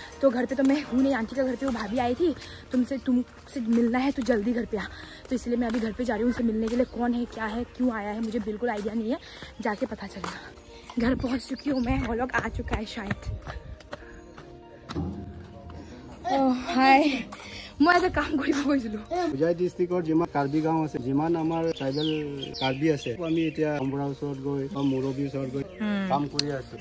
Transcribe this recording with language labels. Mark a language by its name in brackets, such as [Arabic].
[Hindi] तो घर पे तो मैं हूँ नहीं, आंटी का घर पे वो भाभी आई थी, तुमसे मिलना है तो जल्दी घर पे आ। तो इसलिए मैं अभी घर पे जा रही हूँ उनसे मिलने के लिए। कौन है, क्या है, क्यों आया है, मुझे बिल्कुल आइडिया नहीं है, जाके पता चलेगा। घर पहुँच चुकी हूँ मैं, वो लोग आ चुका है शायद। [Assamese] हाय, [Hindi] मैं [Assamese] এটা কাম কৰিব গৈছিলো। উজাই ডিস্ট্ৰিক্টৰ যিমান কাৰ্বি গাঁও আছে, যিমান আমাৰ ট্ৰাইবেল কাৰ্বি আছে, আমি এতিয়া অম্বৰা ওচৰত গৈ বা মুৰবী ওচৰত গৈ কাম কৰি আছো।